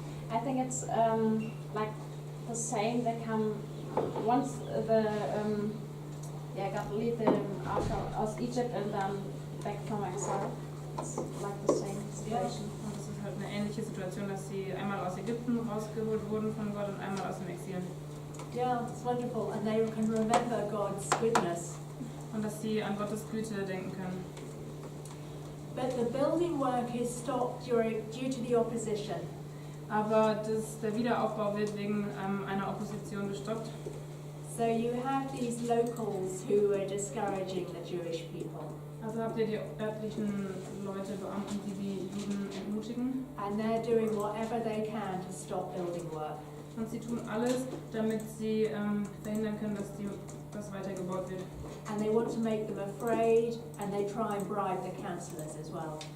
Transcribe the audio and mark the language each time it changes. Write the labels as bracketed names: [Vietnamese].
[English] I think it's like the saying that come once the God lead them out of Egypt and then back from exile. It's like the same situation. [German] Und es ist halt eine ähnliche Situation, dass sie einmal aus Ägypten rausgeholt wurden von Gott und einmal aus dem Exil. [English] Yeah, it's wonderful. And they can remember God's goodness. [German] Und dass sie an Gottes Güte denken können. [English] But the building work is stopped due to the opposition. [German] Aber der Wiederaufbau wird wegen einer Opposition gestoppt. [English] So you have these locals who are discouraging the Jewish people. [German] Also habt ihr die örtlichen Leute, Beamten, die die Juden entmutigen. [English] And they're doing whatever they can to stop building work. [German] Und sie tun alles, damit sie verhindern können, dass weitergebaut wird. [English] And they want to make them afraid, and they try and bribe the councillors as well.